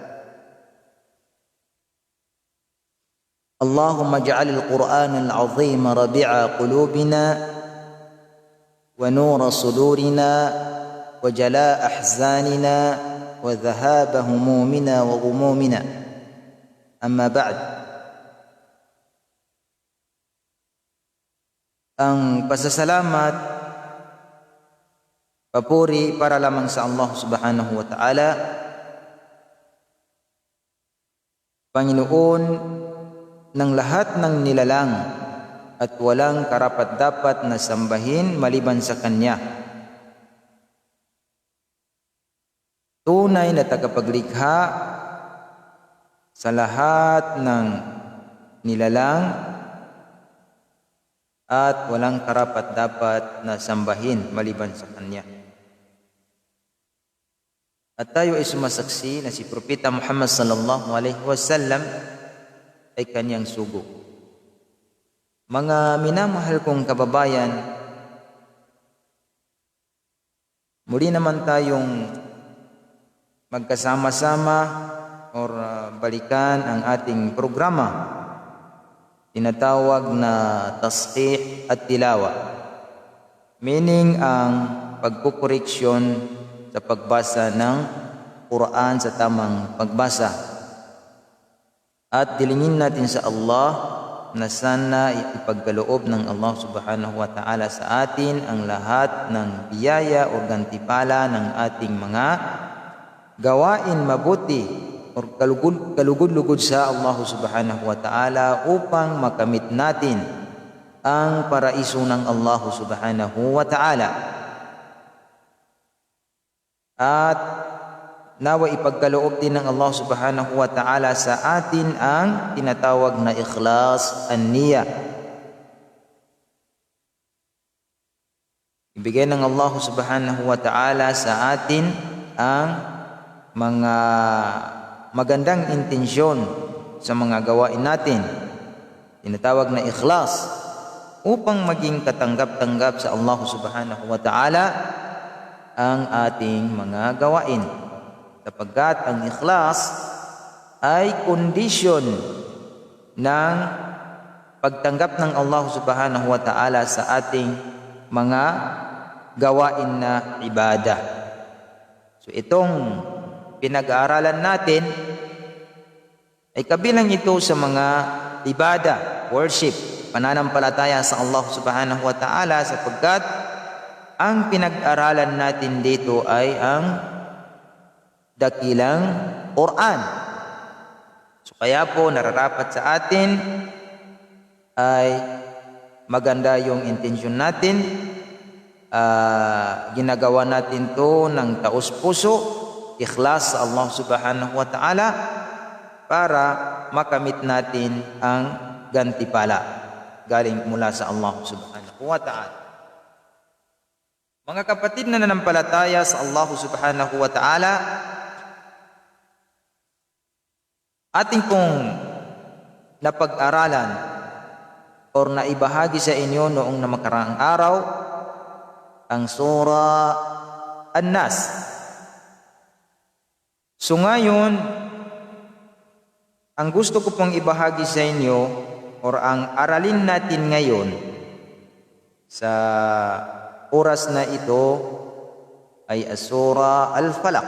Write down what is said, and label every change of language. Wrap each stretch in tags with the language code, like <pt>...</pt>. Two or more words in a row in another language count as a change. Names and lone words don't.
<ar>اللهم اجعل القرآن العظيم ربيع قلوبنا ونور صدورنا وجلاء أحزاننا وذهاب همومنا وغمومنا. أما بعد,</ar> <tl>ang pasasalamat, papuri para lamang sa Allah</tl> <ar>سبحانه وتعالى,</ar> <tl>Panginoon ng lahat ng nilalang at walang karapat-dapat na sambahin maliban sa Kanya. Tunay na tagapaglikha sa lahat ng nilalang at walang karapat-dapat na sambahin maliban sa Kanya. At tayo ay sumasaksi na si Propeta Muhammad</tl> <ar>صلى الله عليه وسلم</ar> <tl>ay Kanyang sugo. Mga minamahal kong kababayan, muli naman tayong magkasama-sama or balikan ang ating programa, tinatawag na tasqih at tilawa, meaning ang pagkukoreksyon sa pagbasa ng Quran sa tamang pagbasa. At dilingin natin sa Allah na sana ipagkaloob ng Allah</tl> <ar>سبحانه وتعالى</ar> <tl>sa atin ang lahat ng biyaya o gantipala ng ating mga gawain mabuti o kalugod-lugod sa Allah</tl> <ar>سبحانه وتعالى</ar> <tl>upang makamit natin ang paraiso ng Allah</tl> <ar>سبحانه وتعالى.</ar> <tl>At nawa ipagkaloob din ng Allah</tl> <ar>سبحانه وتعالى</ar> <tl>sa atin ang tinatawag na</tl> <ar>إخلاص النية.</ar> <tl>Ibigay ng Allah</tl> <ar>سبحانه وتعالى</ar> <tl>sa atin ang mga magandang intensyon sa mga gawain natin, tinatawag na ikhlas, upang maging katanggap-tanggap sa Allah</tl> <ar>سبحانه وتعالى</ar> <tl>ang ating mga gawain, sapagkat ang ikhlas ay kondisyon ng pagtanggap ng Allah</tl> <ar>سبحانه وتعالى</ar> <tl>sa ating mga gawain na ibadah. So itong pinag-aaralan natin ay kabilang ito sa mga ibadah, worship, pananampalataya sa Allah</tl> <ar>سبحانه وتعالى,</ar> <tl>sapagkat ang pinag-aralan natin dito ay ang dakilang Quran. So kaya po nararapat sa atin ay maganda yung intensyon natin, ginagawa natin to ng taos puso, ikhlas sa Allah</tl> <ar>سبحانه وتعالى,</ar> <tl>para makamit natin ang gantipala galing mula sa Allah</tl> <ar>سبحانه وتعالى.</ar> <tl>Mga kapatid na nanampalataya sa Allah</tl> <ar>سبحانه وتعالى,</ar> <tl>ating pong napag-aralan or naibahagi sa inyo noong namakaraang araw ang Surah An-Nas. So ngayon, ang gusto ko pong ibahagi sa inyo or ang aralin natin ngayon sa oras na ito ay Surah Al-Falaq.</tl>